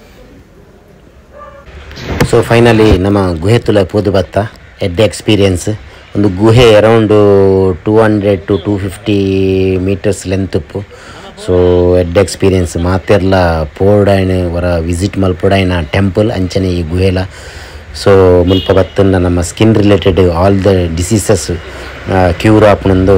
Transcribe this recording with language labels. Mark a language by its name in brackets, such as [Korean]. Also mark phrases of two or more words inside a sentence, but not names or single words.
[Tulu] ಸೊ ಫೈನಲಿ ನಮ್ಮ ಗುಹೆತ್ತೊಲೆ ಪೋದು ಬತ್ತ ಎಡ್ಡ ಎಕ್ಸ್ಪೀರಿಯನ್ಸ್ ಒಂದು ಗುಹೆ ಅರೌಂಡು 200 to 250 [English] meters length [Tulu] ಉಪ್ಪು ಸೊ ಎಡ್ಡ ಎಕ್ಸ್ಪೀರಿಯನ್ಸ್ ಮಾತೆರ್ಲ ಪೋಡಾಯನ ವರ ವಿಸಿಟ್ ಮಲ್ಪೋಡಾಯನ ಟೆಂಪಲ್ ಅಂಚನೆ ಈ ಗುಹೆಲ ಸೊ ಮುಲ್ಪ ಬತ್ತನ್ನ ನಮ್ಮ [English] skin related all the diseases cure [Tulu] ಆಪುನೊಂದು